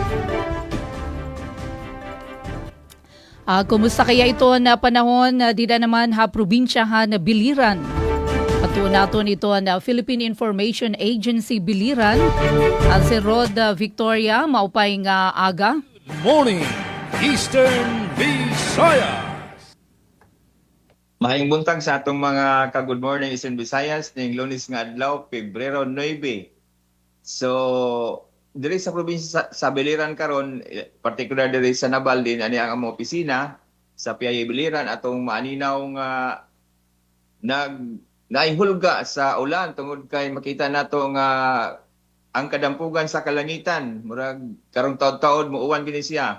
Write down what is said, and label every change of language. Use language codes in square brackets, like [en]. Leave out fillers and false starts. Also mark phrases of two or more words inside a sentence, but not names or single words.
[war] Kumusta kaya ito na panahon, dida naman probinsya na Biliran. Ato naton ito na Philippine Information Agency Biliran. Si Rod Victoria, maupay nga aga. [en] Good morning, Eastern Visayas. [ceb] Mahayong buntag sa atong mga ka-Good Morning Eastern Visayas ning Lunes nga adlaw, Pebrero 9. So, diri sa probinsya sa Biliran karon, particular diri sa Nabal din ani ang among opisina sa PIA Biliran atong maaninaw nga naihulga sa ulan tungod kay makita nato nga ang kadampugan sa kalangitan murag karong taud-taud muuwan gini siya.